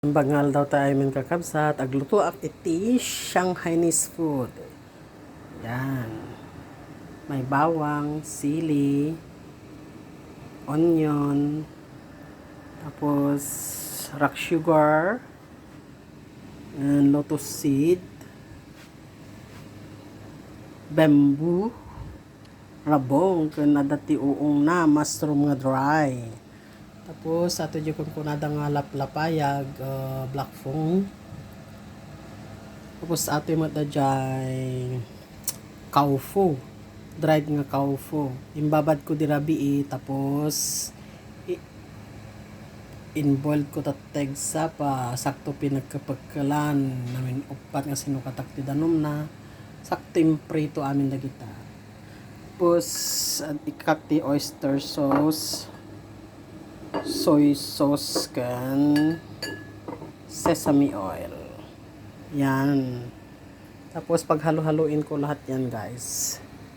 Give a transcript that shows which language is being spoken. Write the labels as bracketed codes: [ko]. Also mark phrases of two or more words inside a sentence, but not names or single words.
[ilo] Bangal daw tayo min kakabsat, agluto at iti [en] Shanghainese food. [tl] Yan. May bawang, sili, onion, tapos [en] rock sugar, and lotus seed, bamboo, [ilo] rabong, kung dati uong na, mushroom nga dry. Tapos, ato dyan kung kunada nga lapayag, [en] black phone. [ilo] Tapos, ato yung mata dyan, kaufu. Dried nga kaufu. Imbabad ko dirabi tapos, inboiled ko tateg sa pa, sakto pinagkapagkalan, namin upat nga sinukatak ti danom na, sakto imprito amin dagita. Tapos, ikap ti [en] oyster sauce, soy sauce [ilo] kan [en] sesame oil. [ilo] Yan. [tl] Tapos paghalo-haluin ko lahat yan, guys.